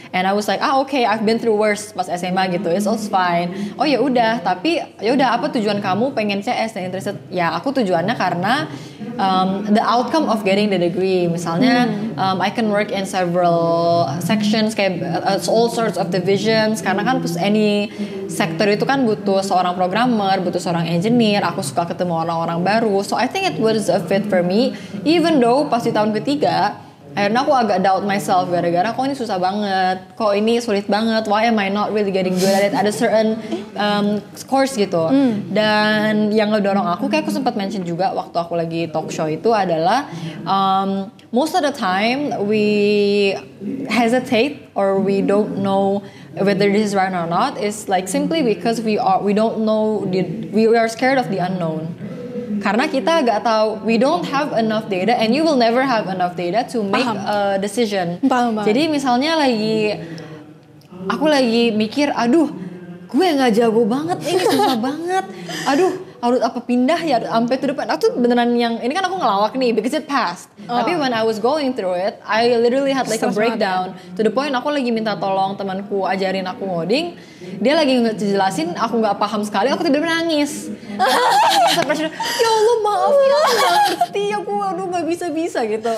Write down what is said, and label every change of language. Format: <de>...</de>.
<en>And I was like, okay, I've been through worse</en> <id>pas SMA gitu,</id> <en>it's all fine.</en> <id>Oh ya udah, tapi ya udah, apa tujuan kamu pengen CS dan interested? Ya aku tujuannya karena</id> <en>the outcome of getting the degree.</en> <id>Misalnya</id> <en>I can work in several sections,</en> <id>kayak</id> <en>all sorts of divisions,</en> <id>karena kan any sektor itu kan butuh seorang programmer, butuh seorang engineer. Aku suka ketemu orang-orang baru,</id> <en>so I think it was a fit for me.</en> <id>Even though pas di tahun ketiga akhirnya aku agak doubt myself, gara-gara kok ini susah banget, kok ini sulit banget,</id> <en>why am I not really getting good at it,</en> <id>ada certain course gitu. Dan yang ngedorong aku, kayak aku sempat mention juga waktu aku lagi talk show itu adalah</id> <en>most of the time we hesitate or we don't know whether this is right or not, is like simply because we don't know, we are scared of the unknown.</en> <id>Karena kita gak tahu,</id> <en>we don't have enough data, and you will never have enough data to make a decision.</en> <id>Jadi misalnya aku lagi mikir, aduh, gue nggak jago banget, ini susah banget, aduh, harus apa pindah ya sampai to depan. Aku tuh beneran yang ini kan aku ngelawak nih</id> <en>because it passed. Tapi when I was going through it, I literally had like a breakdown to the point</en> <id>aku lagi minta tolong temanku ajarin aku ngoding. Dia lagi ngejelasin, aku nggak paham sekali, aku tiba-tiba nangis. Ya Allah, maaf ya, aku nggak ngerti, aku aduh nggak bisa gitu.</id>